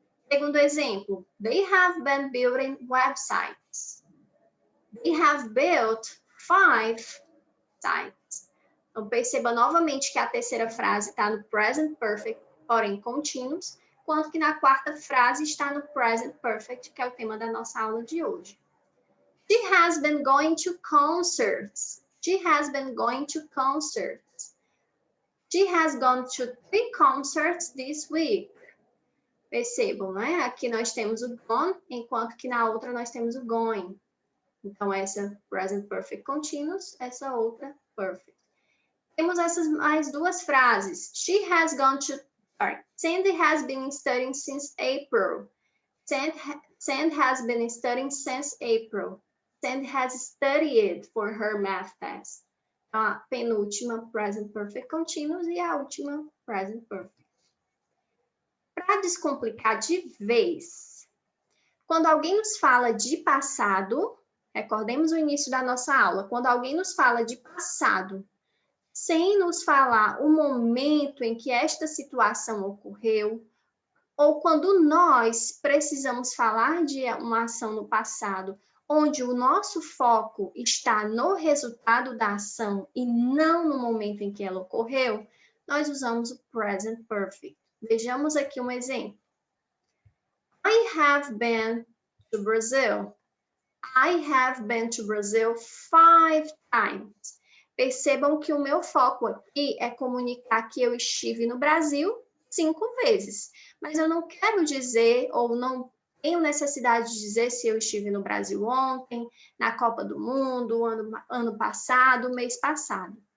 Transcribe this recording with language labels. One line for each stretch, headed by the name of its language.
Portuguese: Segundo exemplo,
English: they have been building websites. They have built 5 sites.
Portuguese: Então, perceba novamente que a terceira frase está no present perfect, porém continuous, enquanto que na quarta frase está no present perfect, que é o tema da nossa aula de hoje.
English: She has been going to concerts. She has been going to concerts. She has gone to 3 concerts this week.
Portuguese: Percebam, né? Aqui nós temos o gone, enquanto que na outra nós temos o going. Então, essa present perfect continuous, essa outra perfect. Temos essas mais duas frases.
English: She has gone to... Sandy has been studying since April. Sandy has been studying since April. Sandy has studied for her math test.
Portuguese: A penúltima, present perfect continuous, e a última, present perfect. Para descomplicar de vez, quando alguém nos fala de passado, recordemos o início da nossa aula, quando alguém nos fala de passado, sem nos falar o momento em que esta situação ocorreu, ou quando nós precisamos falar de uma ação no passado, onde o nosso foco está no resultado da ação e não no momento em que ela ocorreu, nós usamos o present perfect. Vejamos aqui um exemplo.
English: I have been to Brazil. I have been to Brazil 5 times.
Portuguese: Percebam que o meu foco aqui é comunicar que eu estive no Brasil 5 vezes. Mas eu não quero dizer, ou não tenho necessidade de dizer se eu estive no Brasil ontem, na Copa do Mundo, ano passado, mês passado.